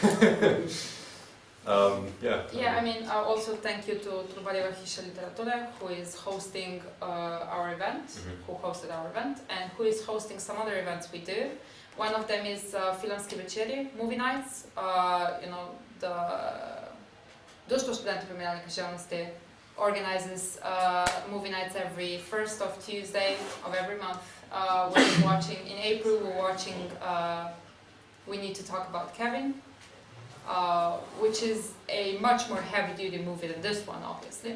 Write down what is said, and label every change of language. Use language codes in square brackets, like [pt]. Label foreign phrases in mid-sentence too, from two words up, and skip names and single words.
[en] Yeah. Yeah, I mean, also thank you to Riše Literatore, who is hosting our event, who hosted our event, and who is hosting some other events we do. One of them is Filmski večeri, movie nights. You know, the Društvo študenta filmske književnosti organizes movie nights every first of Tuesday of every month. We're watching, in April, we're watching We Need to Talk About Kevin, which is a much more heavy-duty movie than this one, obviously.